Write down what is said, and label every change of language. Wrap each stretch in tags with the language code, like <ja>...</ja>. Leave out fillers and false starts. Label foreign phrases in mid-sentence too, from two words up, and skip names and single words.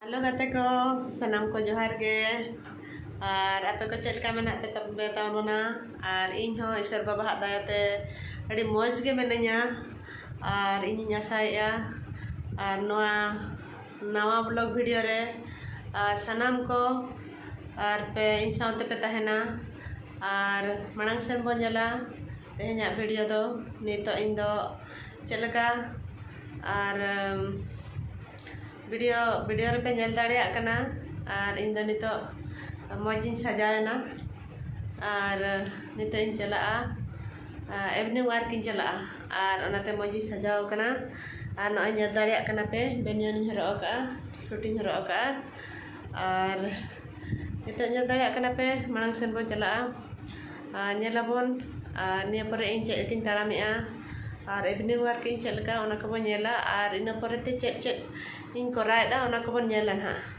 <sat>Halo gate ko, sanam ko johar ge. Ar ape ko chet ka mena pe tahun na ar ᱤᱧ ᱦᱚᱸ ᱤᱥᱚᱨ ᱵᱟᱵᱟᱣᱟᱜ ᱫᱟᱭᱟᱛᱮ ᱟᱹᱰᱤ ᱢᱚᱡᱽ ᱜᱮ ᱢᱤᱱᱟᱹᱧᱟ ᱟᱨ ᱤᱧᱤᱧ ᱟᱥᱟᱭᱮᱜᱼᱟ ᱟᱨ ᱱᱚᱣᱟ ᱱᱟᱣᱟ</sat> <en>blog video</en> <sat>ᱨᱮ ᱟᱨ ᱥᱟᱱᱟᱢ ᱠᱚ ᱟᱨ ᱯᱮ ᱤᱧ ᱥᱟᱶᱛᱮ ᱯᱮ ᱛᱟᱦᱮᱱᱟ ᱟᱨ ᱢᱟᱲᱟᱝ ᱥᱮᱱ ᱵᱚᱱ ᱧᱮᱞᱟ ᱛᱮᱦᱮᱧᱟᱜ ᱵᱷᱤᱰᱤᱭᱳ ᱫᱚ ᱱᱤᱛᱚᱜ ᱤᱧ ᱫᱚ ᱪᱮᱫ ᱞᱮᱠᱟ ᱟᱨ वीडियो रे पे नेल दाड़े कना और इन दो नितो मौजिन सजावेना और नितो इन चला</sat> <en>evening walk</en> <sat>इन चला और ओनाते मौजी सजाव कना और नय नेल दाड़े कना पे बेनियन हरो का शूटिंग हरो का और नितो नेल दाड़े कना पे मांग सेन बो चला नेलाबोन निया परे इन चेक किन ताड़ामेआ और</sat> <en>evening walk</en> <sat>इन चलका ओना को नेला और इना परे ते चेक इन कोरायदा ओना को बन नेला ना</sat>